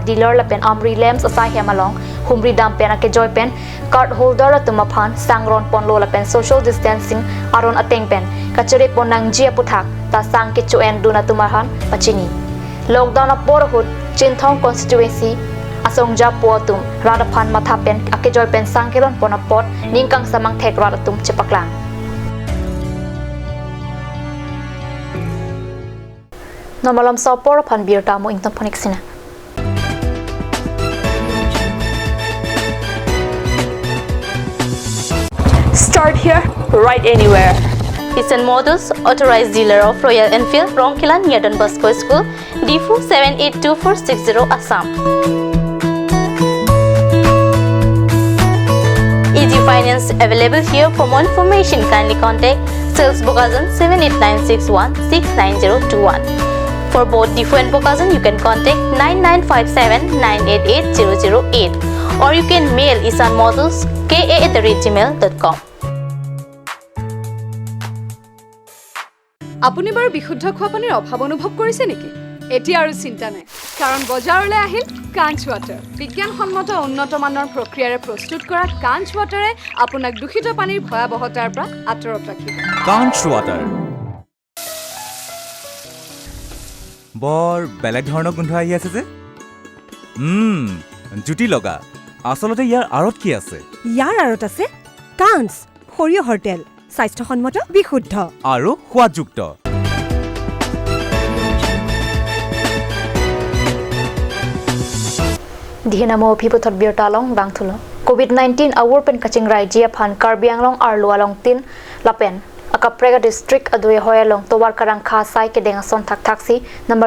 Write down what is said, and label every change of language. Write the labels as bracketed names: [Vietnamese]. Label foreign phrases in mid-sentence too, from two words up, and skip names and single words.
[Karbi] Dealer Lapen Amri Lamps Asai Hemalong Humri Dampen Ake Joy Pen [English] Card Holder [Karbi] Tumaphan Sangron Ponlo Lapen [English] Social Distancing [Karbi] Aron Ateng Pen Kachere Ponang Jia Puthak Ta Sang Kichuen Duna Tumarhan Pachini Lockdown Aporahut Chinthong Constituency Asong Japo Tum Radaphan Mathapen Ake Joy Pen Sangkiron Ponapot Ningkang Samang Thek Radatum Chepaklang Namalam sopor pan bir tamu ington ponik sina. [English] Start here, right anywhere. Eastern Models, authorized dealer of Royal Enfield, Ronkilan, near Don Bosco School, D4 782460 Assam. Easy finance available here. For more information, kindly contact Sales Bokazan 78961 69021. For both D4 and Bokazan, you can contact 9957 988 008 or you can mail isanmodels@gmail.com. [Assamese] আপুনি বাৰু বিশুদ্ধ খোৱা পানীৰ অভাৱ অনুভৱ কৰিছে নেকি এতিয়া আৰু চিন্তা নাই কাৰণ বজাৰলৈ আহিল কাঞ্চ ৱাটাৰ বিজ্ঞানসন্মত উন্নত মানৰ প্ৰক্ৰিয়াৰে প্ৰস্তুত কৰা কাঞ্চ ৱাটাৰে আপোনাক দূষিত পানীৰ ভয়াৱহতাৰ পৰা আঁতৰত ৰাখিব কাঞ্চ ৱাটাৰ বৰ বেলেগ ধৰণৰ গোন্ধ আহি আছে যে জুতি লগা আসলতে ইয়াৰ আৰত কি আছে ইয়াৰ আৰত আছে কাঞ্চ সৰিয়হৰ তেল স্বাস্থ্যসন্মত বিশুদ্ধ আৰু সোৱাদযুক্ত [Karbi] Dihinamo pipotot birtalong bangthulo COVID-19 awur pen kaching rai jia phan Karbi Anglong arlu along tin lapen Akaprega district adoi hoyalong towar karang kha sai ke denga son thak thaksi number